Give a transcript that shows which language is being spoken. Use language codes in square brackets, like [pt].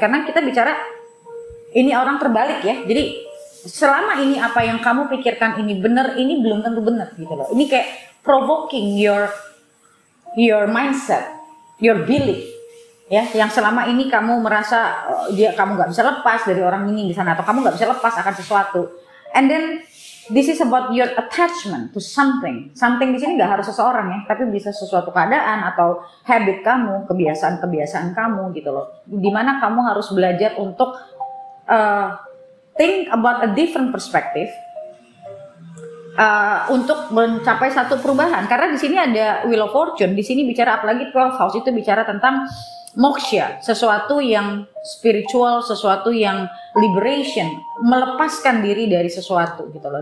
[id] Karena kita bicara ini orang terbalik ya, jadi selama ini apa yang kamu pikirkan ini benar, ini belum tentu benar gitu loh. Ini kayak [en] provoking your mindset, your belief, [id] ya, yang selama ini kamu merasa kamu nggak bisa lepas dari orang ini di sana, atau kamu nggak bisa lepas akan sesuatu. [en] And then this is about your attachment to something. [id] Something di sini nggak harus seseorang ya, tapi bisa sesuatu keadaan atau habit kamu, kebiasaan kamu gitu loh. Dimana kamu harus belajar untuk [en] think about a different perspective [id] untuk mencapai satu perubahan. Karena di sini ada Wheel of Fortune, di sini bicara apalagi 12 house itu bicara tentang moksha, sesuatu yang spiritual, sesuatu yang liberation, melepaskan diri dari sesuatu gitu loh.